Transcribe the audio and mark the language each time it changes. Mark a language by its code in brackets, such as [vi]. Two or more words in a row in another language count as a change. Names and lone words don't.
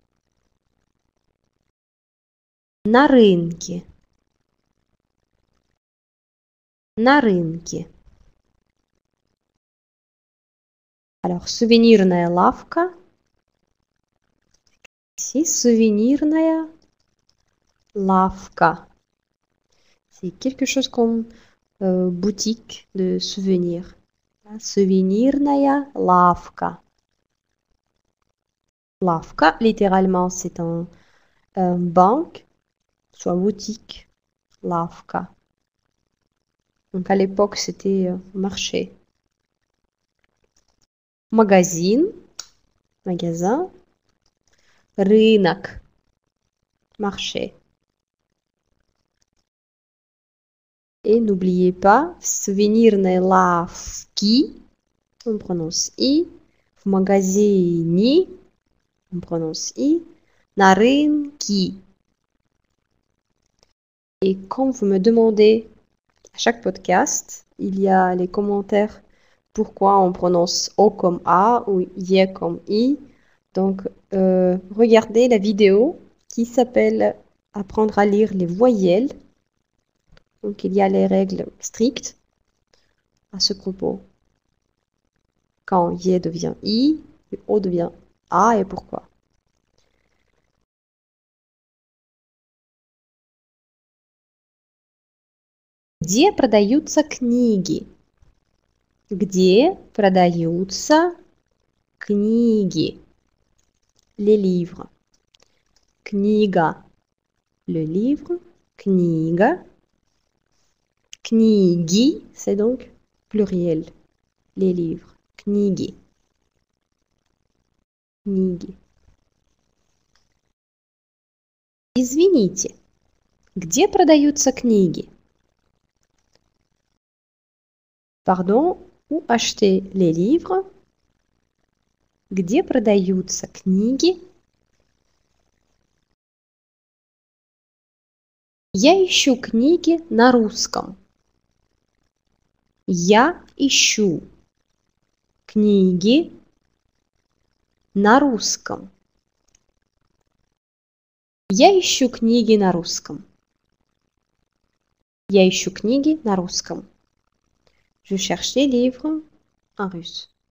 [ru] На рынке. На рынке. Alors, сувенирная лавка. Ici, сувенирная лавка. [fr] C'est quelque chose comme boutique de souvenirs. [ru] Сувенирная лавка. Лавка, [fr] littéralement, c'est un banque, soit boutique, лавка. Donc à l'époque, c'était marché. [ru] Магазин, magasin. Рынок, marché. [fr] Et n'oubliez pas, [ru] в сувенирной лавке, [fr] on prononce i. [ru] В магазине, [fr] on prononce i. [ru] На рынке. [fr] Et quand vous me demandez à chaque podcast, il y a les commentaires pourquoi on prononce O comme A ou Y comme I. Donc, regardez la vidéo qui s'appelle Apprendre à lire les voyelles. Donc, il y a les règles strictes à ce propos. Quand Y devient I, O devient A et pourquoi. [ru] Где продаются книги? Где продаются книги? [fr] Les livres. Книга. Le livre. [ru] Книга. Книги, [fr] c'est donc pluriel. Les livres. [ru] Книги. Книги. Извините, где продаются книги? [fr] Pardon, où acheter les livres? [ru] Где продаются книги? Я ищу книги на русском. Я ищу книги на русском. Я ищу книги на русском. Я ищу книги на русском. [fr] Je cherche les livres en russe.